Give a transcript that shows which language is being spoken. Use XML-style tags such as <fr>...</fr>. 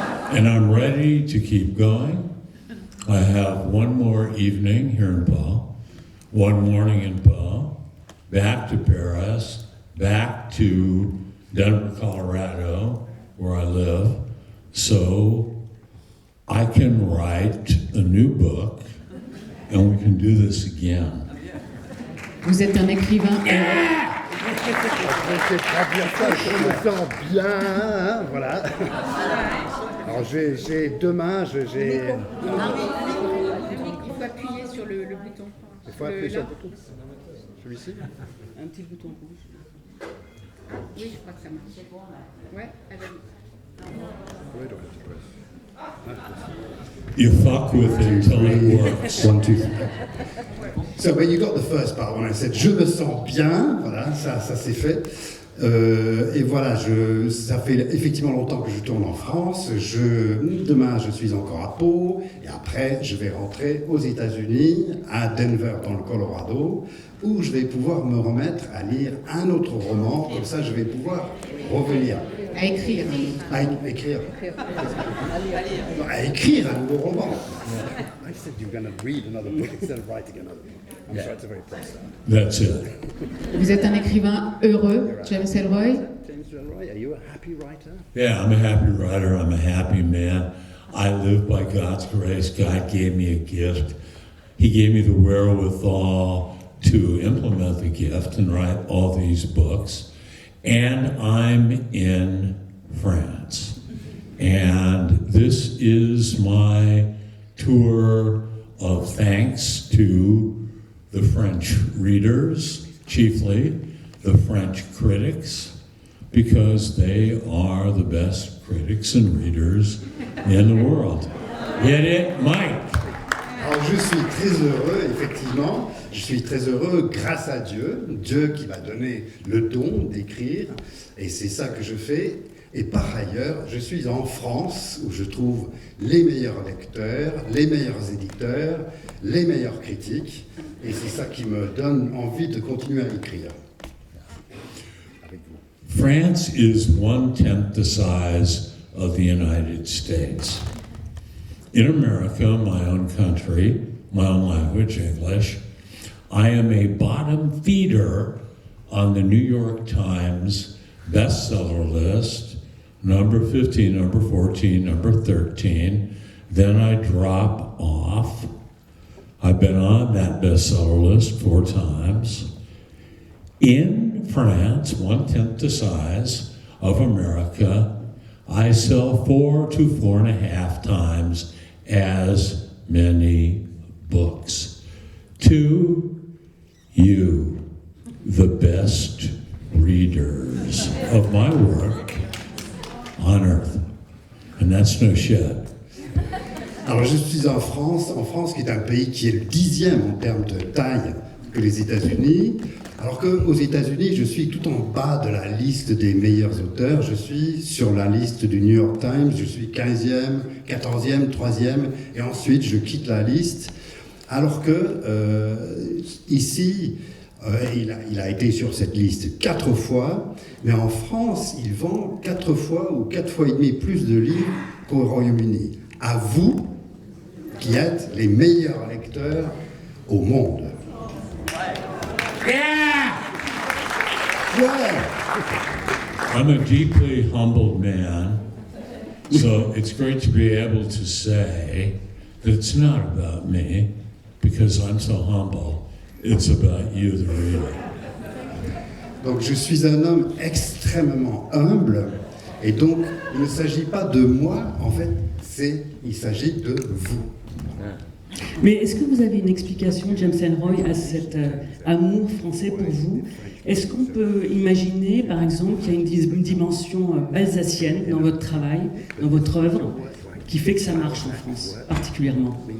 <en>And I'm ready to keep going. I have one more evening here in Pau, one morning in Pau, back to Paris, back to Denver, Colorado, where I live, so I can write a new book and we can do this again.</en> <fr>Vous êtes un écrivain. C'est très bien ça, je me sens bien, hein, voilà. Alors j'ai deux mains, j'ai... Il faut appuyer sur le bouton. Il faut appuyer sur le bouton. Celui-ci? Un petit bouton rouge. Oui, je crois que ça marche. Ouais, allez. Oui, donc tu presses.</fr> <en>You fuck with it until it works. 1, 2, 3. So when you got the first part, when I said</en> <fr>je me sens bien, voilà, ça c'est fait. Et voilà, ça fait effectivement longtemps que je tourne en France. Demain, je suis encore à Pau, et après, je vais rentrer aux États-Unis, à Denver, dans le Colorado, où je vais pouvoir me remettre à lire un autre roman. Comme ça, je vais pouvoir revenir. À écrire. À écrire. Non, à écrire un nouveau roman.</fr> <en>I said you're going to read another book instead of writing another book. I'm sure it's a very process. That's it.</en> <fr>Vous êtes un écrivain heureux, James Ellroy.</fr> <en>James Ellroy, are you a happy writer? Yeah, I'm a happy writer. I'm a happy man. I live by God's grace. God gave me a gift. He gave me the wherewithal to implement the gift and write all these books. And I'm in France. And this is my tour of thanks to the French readers, chiefly the French critics, because they are the best critics and readers in the world. Get it, Mike?</en> <fr>Alors je suis très heureux, effectivement, je suis très heureux grâce à Dieu, Dieu qui m'a donné le don d'écrire, et c'est ça que je fais. Et par ailleurs, je suis en France, où je trouve les meilleurs lecteurs, les meilleurs éditeurs, les meilleurs critiques, et c'est ça qui me donne envie de continuer à écrire. Avec vous.</fr> <en>France is 1/10 the size of the United States. In America, my own country, my own language, English, I am a bottom feeder on the New York Times bestseller list, number 15, number 14, number 13. Then I drop off. I've been on that bestseller list 4 times. In France, 1/10 the size of America, I sell 4 to 4.5 times as many books. To you, the best readers of my work on earth. And that's no shit.</en> <fr>Alors je suis en France qui est un pays qui est le 10e en termes de taille que les États-Unis, alors qu'aux États-Unis, je suis tout en bas de la liste des meilleurs auteurs. Je suis sur la liste du New York Times, je suis 15e, 14e, 3e, et ensuite je quitte la liste. Alors que ici, il a été sur cette liste 4 fois, mais en France, il vend 4 fois ou 4 fois et demi plus de livres qu'au Royaume-Uni. À vous, qui êtes les meilleurs lecteurs au monde.</fr> <en>Yeah! Yeah! I'm a deeply humbled man, so it's great to be able to say that it's not about me, because I'm so humble. It's about you, the reader.</en> <fr>Donc je suis un homme extrêmement humble, et donc il ne s'agit pas de moi, en fait, il s'agit de vous. Mais est-ce que vous avez une explication, James Ellroy, à cet amour français pour vous? Est-ce qu'on peut imaginer, par exemple, qu'il y a une dimension alsacienne dans votre travail, dans votre œuvre, qui fait que ça marche en France, particulièrement?</fr>